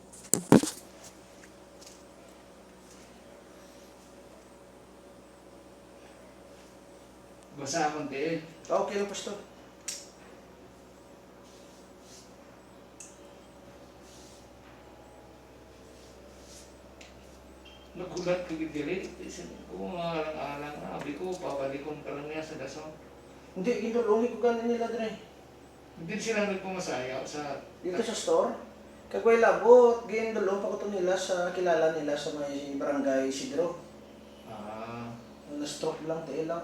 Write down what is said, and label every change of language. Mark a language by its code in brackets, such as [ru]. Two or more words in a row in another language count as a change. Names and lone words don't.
[tl] Basa konti eh. Okay lang, Pastor. [hil] Nagulat ko gidiri. Isip ko, alang-alang. Abi ko, pabalikom ka lang niya sa dason. Hindi, gindulungi ko ganin nila dire. Hindi sila nagpumasayaw sa... Dito sa store. Kagway labot, gindulong pa ko to nila sa kilala nila sa may barangay Isidro. Ah. Na-stroke lang, tayo lang.